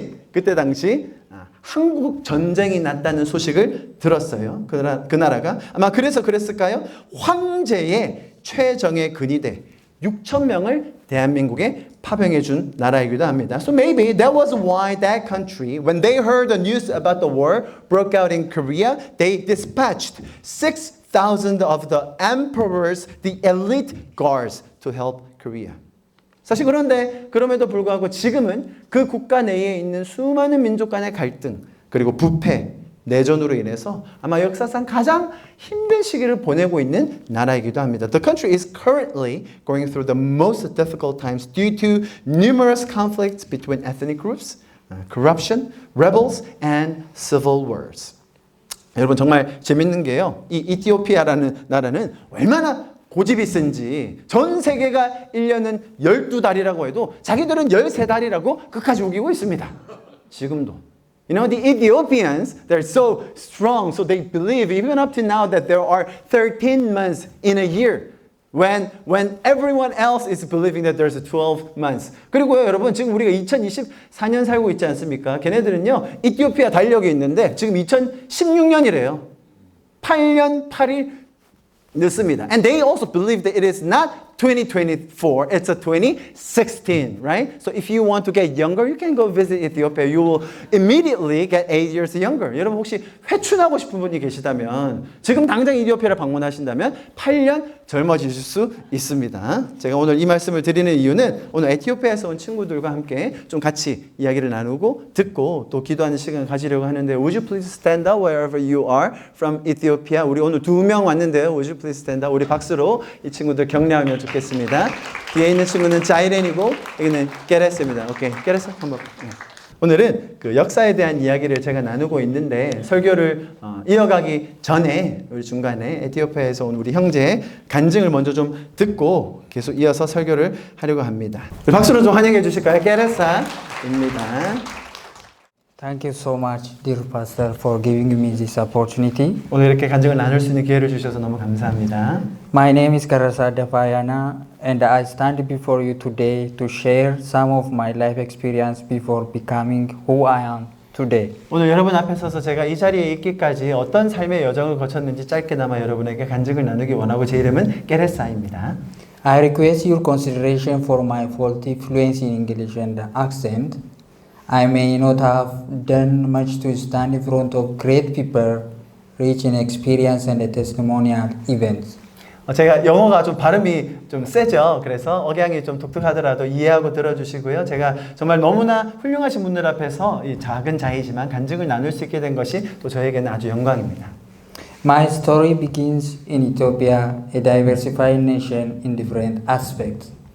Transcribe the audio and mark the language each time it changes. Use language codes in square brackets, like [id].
[ko] 그때 당시 한국 전쟁이 났다는 소식을 들었어요. 그 나라가 아마 그래서 그랬을까요? 황제의 최정예 근위대 6천 명을 대한민국에 파병해 준 나라이기도 합니다. [en] So maybe that was why that country, when they heard the news about the war broke out in Korea, they dispatched 6,000 of the emperors, the elite guards, to help Korea. [ko] 사실 그런데 그럼에도 불구하고 지금은 그 국가 내에 있는 수많은 민족 간의 갈등 그리고 부패, 내전으로 인해서 아마 역사상 가장 힘든 시기를 보내고 있는 나라이기도 합니다. [en] The country is currently going through the most difficult times due to numerous conflicts between ethnic groups, corruption, rebels, and civil wars. [ko] 여러분 정말 재밌는 게요. 이 이티오피아라는 나라는 얼마나 고집이 센지 전 세계가 1년은 12달이라고 해도 자기들은 13달이라고 끝까지 우기고 있습니다. 지금도. [en] You know, the Ethiopians, they're so strong, so they believe even up to now that there are 13 months in a year when everyone else is believing that there's 12 months. [ko] 그리고요, 여러분, 지금 우리가 2024년 살고 있지 않습니까? 걔네들은요, 이티오피아 달력이 있는데 지금 2016년이래요. 8년 8일 늦습니다. [en] And they also believe that it is not 2024, it's a 2016, right? So if you want to get younger, you can go visit Ethiopia. You will immediately get 8 years younger. [ko] 여러분 혹시 회춘하고 싶은 분이 계시다면 지금 당장 이티오피아를 방문하신다면 8년 젊어지실 수 있습니다. 제가 오늘 이 말씀을 드리는 이유는 오늘 에티오피아에서 온 친구들과 함께 좀 같이 이야기를 나누고 듣고 또 기도하는 시간을 가지려고 하는데 [en] Would you please stand up wherever you are from Ethiopia? [ko] 우리 오늘 2명 왔는데요. [en] Would you please stand up? [ko] 우리 박수로 이 친구들 격려하면 좋겠습니다. 뒤에 있는 친구는 자이렌이고 여기는 게레스입니다. 오케이, 게레스 한번. 오늘은 그 역사에 대한 이야기를 제가 나누고 있는데 설교를 이어가기 전에 우리 중간에 에티오피아에서 온 우리 형제의 간증을 먼저 좀 듣고 계속 이어서 설교를 하려고 합니다. 박수로 좀 환영해 주실까요? 게레사입니다. [en] Thank you so much, dear Pastor, for giving me this opportunity. [ko] 오늘 이렇게 간증을 나눌 수 있는 기회를 주셔서 너무 감사합니다. [en] My name is Karasa Dapayana, and I stand before you today to share some of my life experience before becoming who I am today. [ko] 오늘 여러분 앞에 서서 제가 이 자리에 있기까지 어떤 삶의 여정을 거쳤는지 짧게나마 여러분에게 간증을 나누기 원하고 제 이름은 게레사입니다. [en] I request your consideration for my faulty fluency in English and accent. I may not have done much to stand in front of great people, rich in experience and testimonial events. [ko] 제가 영어가 좀 발음이 좀 세죠. 그래서 억양이 좀 독특하더라도 이해하고 들어주시고요. 제가 정말 너무나 훌륭하신 분들 앞에서 이 작은 자이지만 간증을 나눌 수 있게 된 것이 또 저에게는 아주 영광입니다. [en] My story begins in Ethiopia, a diversified nation in different aspects.